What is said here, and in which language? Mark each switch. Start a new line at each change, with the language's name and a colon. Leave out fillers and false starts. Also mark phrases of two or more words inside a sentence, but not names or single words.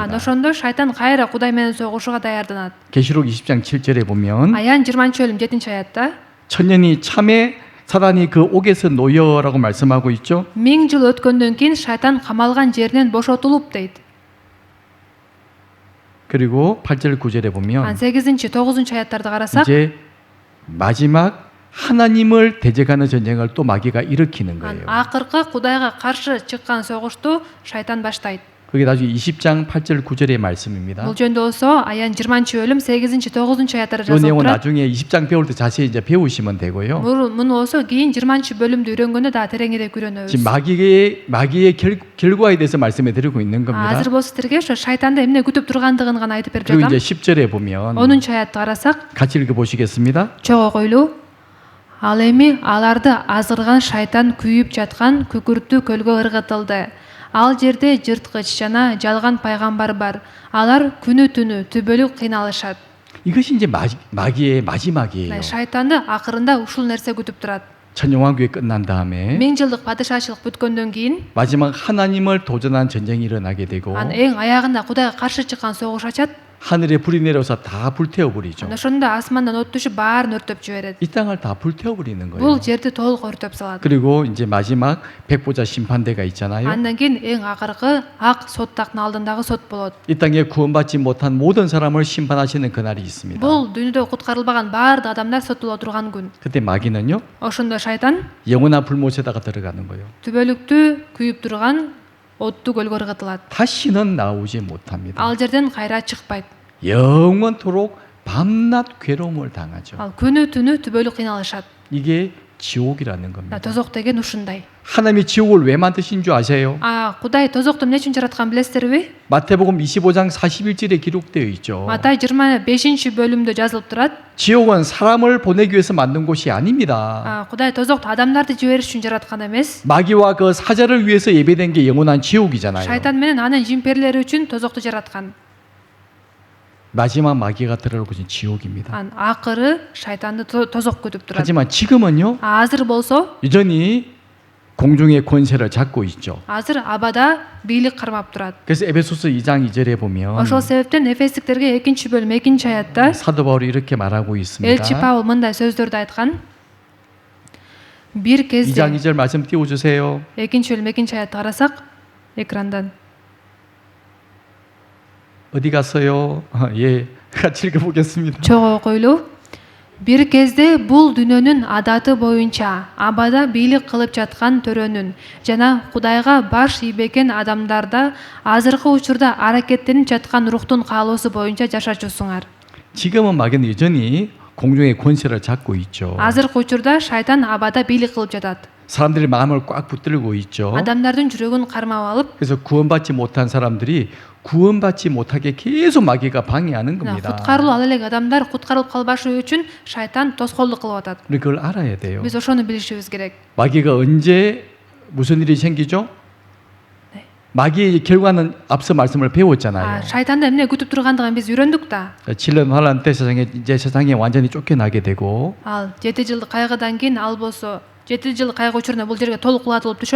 Kyrgyz: Анда ошондо шайтан кайра Кудай менен согушууга даярданат.
Korean: 계시록 20장 7절에 보면
Kyrgyz: Аян 20-бөлүм 7-аятта
Korean: 천년이 참에 사단이 그 옥에서 놓여라고 말씀하고 있죠.
Kyrgyz: 1000 жыл өткөндөн кийин шайтан камалган жеринен бошотулуп дейт.
Korean: 그리고 8절 9절에 보면
Kyrgyz: 8-9-аяттарды карасак
Korean: 이제 마지막 하나님을 대적하는 전쟁을 또 마귀가 일으키는 거예요.
Kyrgyz: акыркы Кудайга каршы чыккан согушту шайтан баштайт.
Korean: 그게 나중에 20장 8절 9절의 말씀입니다.
Kyrgyz: Бул жөндө болсо Аян 20-бөлүм 8-9-аяттары
Korean: 그 내용은
Kyrgyz: жазылып турат.
Korean: 나중에 20장 배울 때 자세히 이제 배우시면 되고요.
Kyrgyz: Муну болсо кийин 20-бөлүмдү үйрөнгөндө да тереңирээк үйрөнөбүз.
Korean: 지금 마귀의 결과에 대해서 말씀해 드리고 있는 겁니다.
Kyrgyz: Азыр болсо силерге ошо шайтанды эмне күтүп тургандыгын гана айтып берип
Korean: 그리고
Kyrgyz: жатам.
Korean: 이제 10절에 보면
Kyrgyz: 10-аятты карасак,
Korean: 같이 읽어 보시겠습니다.
Kyrgyz: чогуу койлуу. Ал эми аларды азгырган шайтан күйүп жаткан күкүрттүү көлгө ыргытылды. Ал жерде жырткыч жана жалган пайгамбар бар. Алар күнү түнү түбөлүк кыйналышат.
Korean: 이것이 이제 마귀의 마지막이에요.
Kyrgyz: Шайтанды акырында ушул нерсе күтүп турат.
Korean: 천년왕국이 끝난 다음에
Kyrgyz: 1000 жылдык падышачылык бүткөндөн кийин
Korean: 마지막 하나님을 도전한 전쟁이 일어나게 되고
Kyrgyz: анын эң аягында Кудайга каршы чыккан согуш ачат.
Korean: 하늘에 불이 내려서 다 불태워 버리죠.
Kyrgyz: Ошондо асмандан от түшүп баарын өртөп жиберет.
Korean: 이 땅을 다 불태워 버리는 거예요.
Kyrgyz: Бул жерди толук өртөп салат.
Korean: 그리고 이제 마지막 백보자 심판대가 있잖아요.
Kyrgyz: Андан кийин эң акыркы ак сот тактын алдындагы сот болот.
Korean: 이 땅에 구원받지 못한 모든 사람을 심판하시는 그날이 있습니다.
Kyrgyz: Бул дүйнөдө куткарылбаган баардык адамдар сотуло турган күн.
Korean: 그때 마귀는요
Kyrgyz: Ошондо шайтан
Korean: 영원한 불못에다가 들어가는 거예요.
Kyrgyz: түбөлүктүү күйүп турган оттуу көлгө ыргытылат.
Korean: 다시는 나오지 못합니다.
Kyrgyz: Ал жерден кайра чыкпайт.
Korean: 영원토록 밤낮 괴로움을 당하죠.
Kyrgyz: Ал күнү түнү түбөлүк кыйналышат.
Korean: 이게 지옥이라는 겁니다.
Kyrgyz: Тозок деген ушундай.
Korean: 하나님이 지옥을 왜 만드신 줄 아세요?
Kyrgyz: Кудай тозокту эмне үчүн жараткан билесиздерби?
Korean: 마태복음 25장 41절에 기록되어 있죠.
Kyrgyz: Матай 25-бөлүмдө жазылып турат.
Korean: 지옥은 사람을 보내기 위해서 만든 곳이 아닙니다.
Kyrgyz: Кудай тозокту адамдарды жибериш үчүн жараткан эмес.
Korean: 마귀와 그 사자를 위해서 예배된 게 영원한 지옥이잖아요.
Kyrgyz: Шайтан менен анын жимперлери үчүн тозокту жараткан.
Korean: 마지막 마귀가 들어올 곳은 지옥입니다.
Kyrgyz: Акыры шайтанды тозок күтүп турат.
Korean: 하지만 지금은요
Kyrgyz: Азыр болсо,
Korean: 여전히 공중의 권세를 잡고 있죠.
Kyrgyz: азыр абада бийлик кармап турат.
Korean: 그래서 에베소서 2장 2절에 보면
Kyrgyz: Ошол себептен Эфестиктерге 2-бөлүм 2-аятта
Korean: 사도 바울이 이렇게 말하고
Kyrgyz: элчи
Korean: 있습니다.
Kyrgyz: Павыл мындай сөздөрдү айткан. Бир
Korean: 2장
Kyrgyz: кезде
Korean: 2절 말씀 띄워주세요.
Kyrgyz: 2-бөлүм 2-аятты карасак экрандан.
Korean: 어디 갔어요? 예, 같이 읽어보겠습니다.
Kyrgyz: Чогуу койлуу. Бир кезде бул дүйнөнүн адаты боюнча абада бийлик кылып жаткан төрөнүн жана Кудайга баш ийбеген адамдарда азыркы учурда аракеттенип жаткан рухтун каалоосу боюнча жашачусуңар.
Korean: 지금은 마귀는 여전히 공중의 권세를 잡고 있죠.
Kyrgyz: Азыркы учурда шайтан абада бийлик кылып жатат.
Korean: 사람들이 마음을 꽉 붙들고 있죠.
Kyrgyz: Адамдардын жүрөгүн кармап алып,
Korean: 그래서 구원받지 못한 사람들이 구원받지 못하게 계속 마귀가 방해하는 겁니다.
Kyrgyz: куткарылуу ала элек адамдар куткарылып калбашы үчүн шайтан тоскоолдук кылып атат.
Korean: 우리 그걸 알아야 돼요.
Kyrgyz: Биз ошону билишибиз керек.
Korean: 마귀가 언제 무슨 일이 생기죠? 마귀의 결과는 앞서 말씀을 배웠잖아요.
Kyrgyz: Шайтанды эмне күтүп тургандыгын биз үйрөндүк да.
Korean: 7년 환란 때 세상에 완전히 쫓겨나게 되고
Kyrgyz: Ал 7 жылдык кайгыдан кийин ал болсо 7 жыл кайгы учуруна бул жерге толук кулатылып түшөт.